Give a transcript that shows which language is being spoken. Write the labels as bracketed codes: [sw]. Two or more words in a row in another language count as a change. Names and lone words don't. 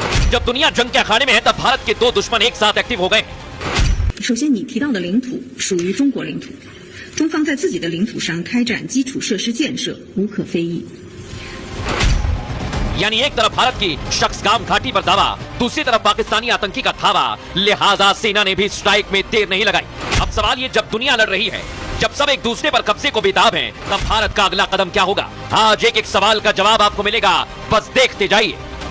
[hi] जब दुनिया जंग के अखाड़े में है तब भारत के दो दुश्मन एक साथ एक्टिव हो गए। [zh] 首先，你提到的领土属于中国领土，中方在自己的领土上开展基础设施建设无可非议。 [hi] यानी एक तरफ भारत की शख्सगाम घाटी पर दावा, दूसरी तरफ पाकिस्तानी आतंकी का धावा, लिहाजा सेना ने भी स्ट्राइक में देर नहीं लगाई। अब सवाल ये, जब दुनिया लड़ रही है, जब सब एक दूसरे पर कब्जे को बेताब हैं, तब भारत का अगला कदम क्या होगा? आज एक एक सवाल का जवाब आपको मिलेगा, बस देखते जाइए।